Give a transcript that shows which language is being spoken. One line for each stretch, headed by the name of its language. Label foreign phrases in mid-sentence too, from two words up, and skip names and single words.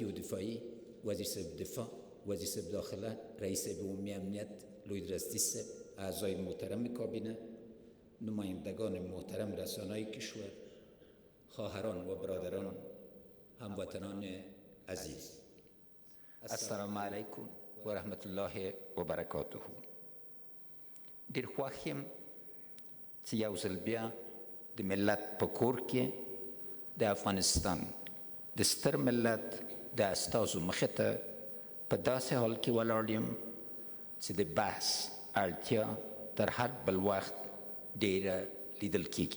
Persian: و دفاعی، وزیر صاحب دفاع، وزیر صاحب داخله، رئیس عمومی امنیت لوید راستی صاحب، اعضای محترم کابینه، نمایندگان محترم رسانه‌های کشور، خواهران و برادران، هموطنان عزیز،
Arabic: السلام علیکم و رحمت الله و برکاته.
Pashto: ډیر خوښ یم چې یو ځل بیا د ملت په کور کې د افغانستان د ستر ملت د استازو مخې ته په داسې حال کې ولاړ یم چې د بحث اړتیا تر هر بل وخت ډیره لیدل کیږي.